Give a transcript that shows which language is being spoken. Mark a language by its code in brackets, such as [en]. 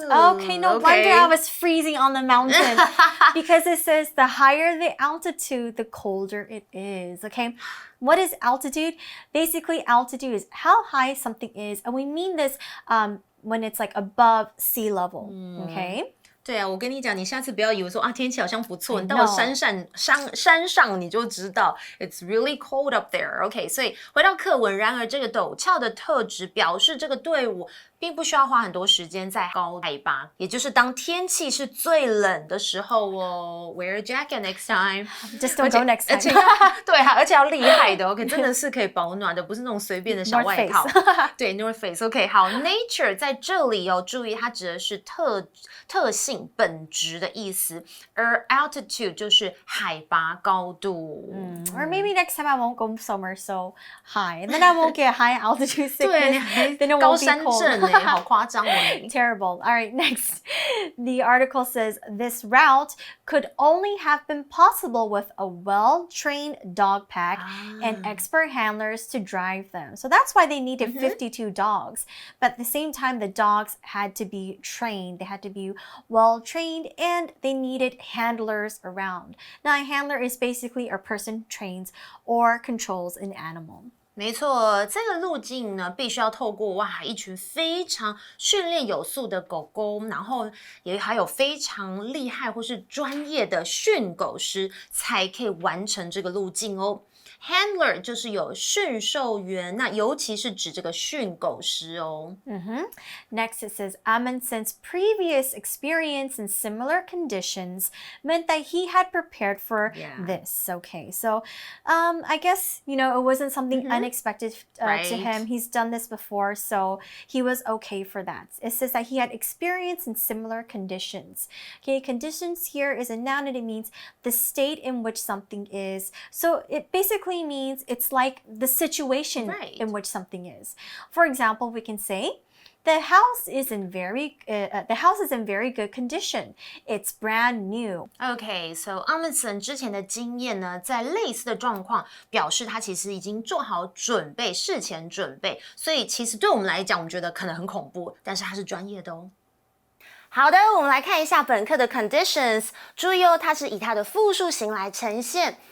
[en] Okay, no wonder I was freezing on the mountain. Because it says the higher the altitude, the colder it is. Okay, what is altitude? Basically, altitude is how high something is, and we mean this when it's like above sea level. Okay. [zh] 对啊，我跟你讲，你下次不要以为说啊天气好像不錯，你到了山上你就知道 [en] it's really cold up there. [zh] OK， 所以回到課文，然而這個陡峭的特質表示這個隊伍並不需要花很多時間在高海拔，也就是當天氣是最冷的時候哦。 [en] Wear a jacket next time. Just don't go next time. [zh] 對啊，而且要厲害的 ，OK， 真的是可以保暖的，不是那種隨便的小外套。對 ，North Face。OK， 好 ，Nature 在這裡哦，注意它指的是特性、本質的意思，而 altitude 就是海拔高度。 [en] Or maybe next time I won't go somewhere so high, and then I won't get high altitude sickness. Then it won't be cold. [zh] 好誇張哦你。 [en] Terrible. All right, next. The article says this route could only have been possible with a well-trained dog pack and expert handlers to drive them. So that's why they needed 52 dogs. But at the same time, the dogs had to be trained. They had to be well-trained and they needed handlers around. Now, a handler is basically a person trains or controls an animal. [zh] 沒錯，這個路徑呢，必須要透過一群非常訓練有素的狗狗，然後也還有非常厲害或是專業的訓狗師，才可以完成這個路徑哦。 Handler 就是有馴獸員，那尤其是指這個訓狗師哦。 [en] Next, it says Amundsen's previous experience in similar conditions meant that he had prepared for this. Okay, so I guess, it wasn't something unexpected to him. He's done this before, so he was okay for that. It says that he had experience in similar conditions. Okay, conditions here is a noun and it means the state in which something is. So it basically means it's like the situation in which something is. For example, we can say, the house is in very good condition. It's brand new. [zh] Okay, so Amundsen 之前的經驗呢，在類似的狀況，表示他其實已經做好準備，事前準備。所以其實對我們來講，我們覺得可能很恐怖，但是他是專業的哦。好的，我們來看一下本課的 conditions。注意哦，它是以它的複數形來呈現。